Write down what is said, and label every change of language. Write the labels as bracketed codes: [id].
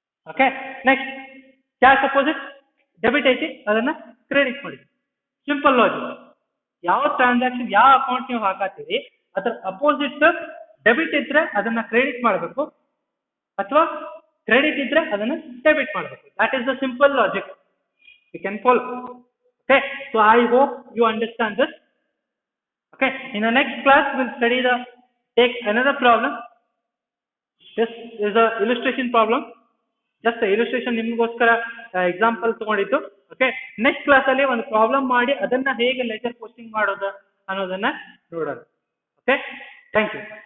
[kn] Okay, next cash opposite debit ಐತಿ, ಅದನ್ನ credit ಮಾಡಿ. Simple logic. ಯಾವ ಟ್ರಾನ್ಸಾಕ್ಷನ್ ಯಾವ ಅಕೌಂಟ್ ನೀವು ಹಾಕತ್ತೀರಿ ಅದರ ಅಪೋಸಿಟ್ ಡೆಬಿಟ್ ಇದ್ರೆ ಅದನ್ನ ಕ್ರೆಡಿಟ್ ಮಾಡಬೇಕು, ಅಥವಾ ಕ್ರೆಡಿಟ್ ಇದ್ರೆ ಅದನ್ನ ಡೆಬಿಟ್ ಮಾಡಬೇಕು. [en] That is the simple logic you can follow. Okay, so I hope you understand this. Okay, in the next class we'll take another problem. This is a illustration problem, just a illustration [kn] ನಿಮಗೋಸ್ಕರ example ತಗೊಂಡಿದ್ದು. Okay, next class ಅಲ್ಲಿ ಒಂದು problem ಮಾಡಿ ಅದನ್ನ ಹೇಗೆ leisure posting ಮಾಡೋದು ಅನ್ನೋದನ್ನ ನೋಡೋಣ. Okay, thank you.